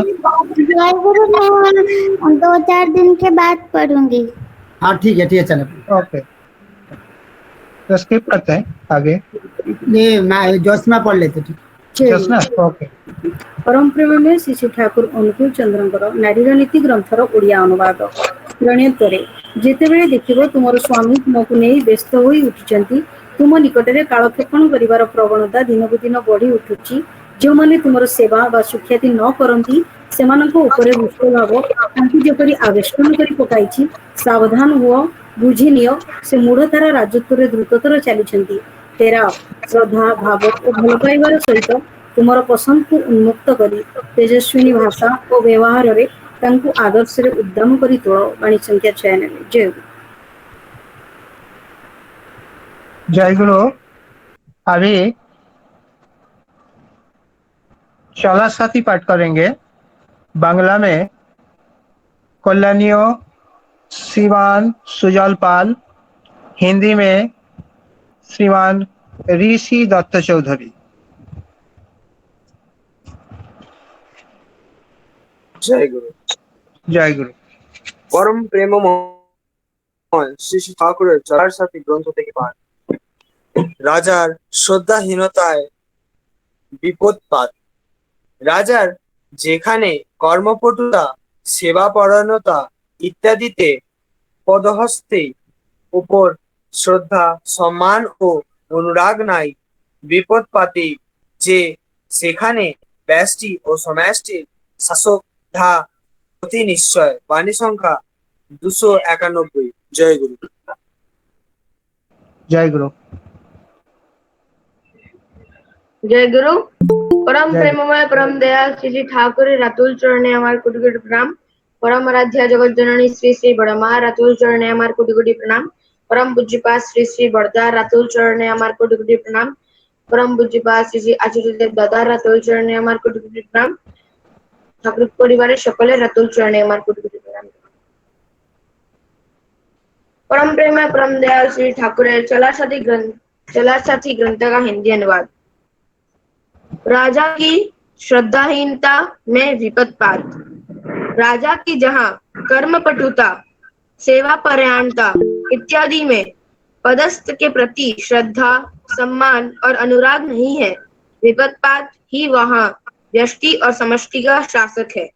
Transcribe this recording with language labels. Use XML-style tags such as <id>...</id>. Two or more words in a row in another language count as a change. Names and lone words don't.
<hi>जय गुरु। मैं 2-4 दिन के बाद पढ़ूंगी। हाँ ठीक है चलो। ओके, तो स्किप करते हैं आगे। ये मैं जोस्ना पढ़ लेते। ठीक जसना ओके।</hi> <or>परम प्रेममय श्री श्री ठाकुर अनुकूल चंद्रଙ୍କର ନାରୀର ନୀତି ଗ୍ରନ୍ଥର ଓଡ଼ିଆ ଅନୁବାଦ। ପ୍ରଣୟତରେ ଯେତେବେଳେ ଦେଖିବ ତୁମର ସ୍ୱାମୀ ତୁମକୁ ନେଇ ବ୍ୟସ୍ତ ହୋଇ ଉଠିଛନ୍ତି, ତୁମ ନିକଟରେ କାଳକ୍ଷେପଣ କରିବାର ପ୍ରବଣତା ଦିନକୁ ଦିନ ବଢ଼ି ଉଠୁଛି, ଯେଉଁମାନେ ତୁମର ସେବା ବା ସୁଖ୍ୟାତି ନ କରନ୍ତି ସେମାନଙ୍କ ଉପରେ ଦୁଷ୍ଟ ଭାବ ତାଙ୍କୁ ଯେପରି ଆବେଷ୍ଟନ କରି ପକାଇଛି, ସାବଧାନ ହୁଅ, ବୁଝିନିଅ ସେ ମୂଢ଼ତାର ରାଜତ୍ୱରେ ଦ୍ରୁତତର ଚାଲିଛନ୍ତି। ଫେରାଅ, ଶ୍ରଦ୍ଧା ଭାବ ଓ ଭଲ ପାଇବାର ସହିତ ତୁମର ପସନ୍ଦକୁ ଉନ୍ମୁକ୍ତ କରି ତେଜସ୍ୱିନୀ ଭାଷା ଓ ବ୍ୟବହାରରେ ତାଙ୍କୁ ଆଦର୍ଶରେ ଉଦ୍ଦାମ କରି ତୋଳ। ବାଣୀ ସଂଖ୍ୟା 96। ଜୟ ଗୁରୁ। जय गुरु।</or> <hi>अभी चला साथी पाठ करेंगे बांग्ला में कल्याणीय श्रीमान सुजल पाल, हिंदी में श्रीमान ऋषि दत्त चौधरी।</hi> <bn>জয় গুরু।</bn> <hi>जय गुरु।</hi> <bn>পরম প্রেমময় শ্রী শ্রী ঠাকুরের চলার সাথী গ্রন্থ থেকে পাঠ। রাজার শ্রদ্ধাহীনতায় বিপদপাত। রাজার যেখানে কর্মপটুতা, সেবাপরায়ণতা ইত্যাদিতে পদহস্তে উপর শ্রদ্ধা, সম্মান ও অনুরাগ নাই, বিপদপাতে যে সেখানে ব্যষ্টি ও সমষ্টির শাসক ধা অতি নিশ্চয়। বাণী সংখ্যা 291। জয় গুরু।</bn> <hi>जय गुरु। जय गुरु।</hi> <bn>পরম প্রেমময় পরম দয়াল শ্রী শ্রী ঠাকুর রাতুল চরণে আমার কোটি কোটি প্রণাম। পরম আরাধ্যা জগৎ জননী শ্রী শ্রী বড়মা রাতুল চরণে আমার কোটি কোটি প্রণাম। পরম পূজ্যপাদ শ্রী শ্রী বড়দা রাতুল চরণে আমার কোটি কোটি প্রণাম। পরম পূজ্যপাদ শ্রী শ্রী আচার্যদেব দাদা রাতুল চরণে আমার কোটি কোটি প্রণাম। ঠাকুর পরিবারের সকলে রাতুল চরণে আমার কোটি কোটি প্রণাম।</bn> <hi>परम प्रेममय परम दयाल श्री ठाकुरेर चलार साथी ग्रंथ का हिंदी अनुवाद। राजा की श्रद्धाहीनता में विपदपात। राजा की जहाँ कर्मपटुता, सेवा परायणता इत्यादि में पदस्थ के प्रति श्रद्धा, सम्मान और अनुराग नहीं है, विपदपात ही वहाँ व्यष्टि और समष्टि का शासक है।</hi>